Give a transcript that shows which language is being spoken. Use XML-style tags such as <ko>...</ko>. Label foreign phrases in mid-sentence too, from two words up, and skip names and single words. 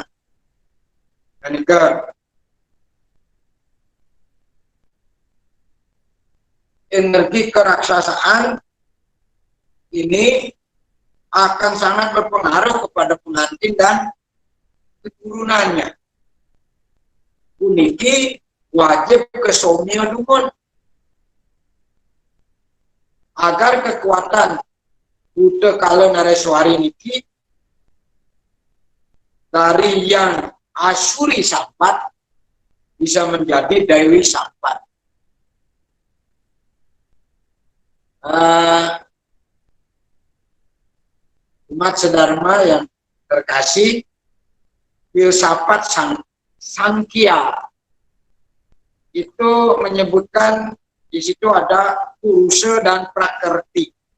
<id>Dan energi keraksasaan ini akan sangat berpengaruh kepada pengantin dan keturunannya.</id> <ban>Uniki wajib kesomia</ban> <id>dukun agar kekuatan Buddha kala nareswari niki dari yang asuri sampat bisa menjadi dewi sampat. Umat sedharma yang terkasih, filsafat Sangkya itu menyebutkan di situ ada Purusa dan Prakerti.</id>